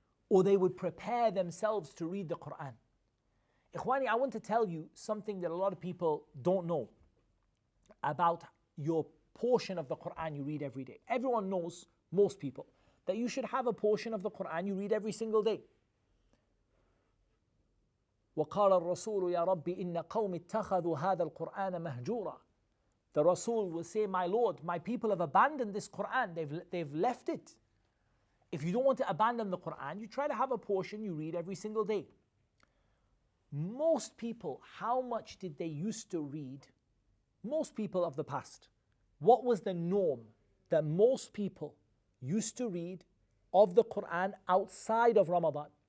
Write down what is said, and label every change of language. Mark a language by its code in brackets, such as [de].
[en] Or they would prepare themselves to read the Quran. Ikhwani, I want to tell you something that a lot of people don't know about your portion of the Quran you read every day. Everyone knows, most people, that you should have a portion of the Quran you read every single day. [ar] وقال الرسول يا رب إن قوم اتخذوا هذا القرآن مهجورا. [en] The Rasul will say, my Lord, my people have abandoned this Quran, they've left it. If you don't want to abandon the Quran, you try to have a portion you read every single day. Most people, how much did they used to read? Most people of the past, what was the norm that most people used to read of the Quran outside of Ramadan?